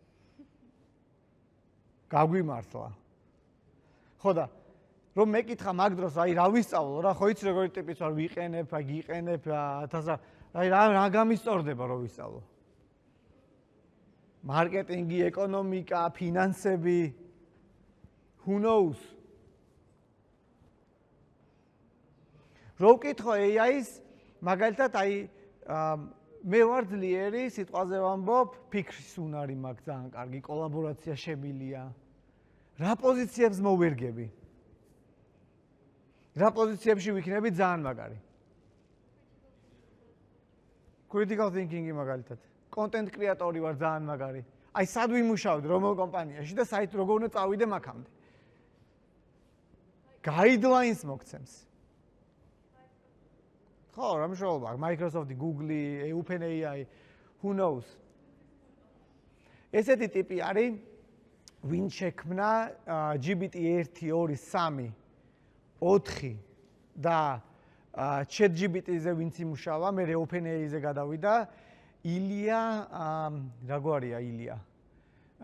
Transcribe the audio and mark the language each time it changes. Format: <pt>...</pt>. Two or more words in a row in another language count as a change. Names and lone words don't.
<ka>გაგვიმართლა. ხო და რომ მეკითხა მაგ დროს, აი რა ვისწავლო რა, ხო იცი როგორი ტიპის ვარ, ვიყენებ, აი გიყენებ 1000, აი რა გამისწორდება რომ ვისწავლო. მარკეტინგი, ეკონომიკა, ფინანსები,</ka> <en>who knows?</en> <ka>რო ვკითხო AI-ს, მაგალითად აი მე ვარ ძლიერი, სიტყვაზე ვამბობ, ფიქრის უნარი მაქვს ძალიან კარგი, კოლაბორაცია შემილია. რა პოზიციებს მოვერგები? რა პოზიციებში ვიქნები ძალიან მაგარი?</ka> <en>critical thinking-</en> <ka>ი მაგალითად.</ka> <en>content creator-</en> <ka>ი ვარ ძალიან მაგარი. აი სად ვიმუშავდი რომელ კომპანიაში და საით როგორ უნდა წავიდე მაგამდე. guidelines მოგცემს. ხო, რა მნიშვნელობა აქვს? Microsoft, Google, OpenAI,</ka> <en>who knows?</en> <ka>ესეთი ტიპი არის, ვინ შექმნა GPT 1, 2, 3, 4 და ChatGPT-ზე ვინც იმუშავა, მე OpenAI-ზე გადავიდა, ილია, რა გვარია ილია?</ka>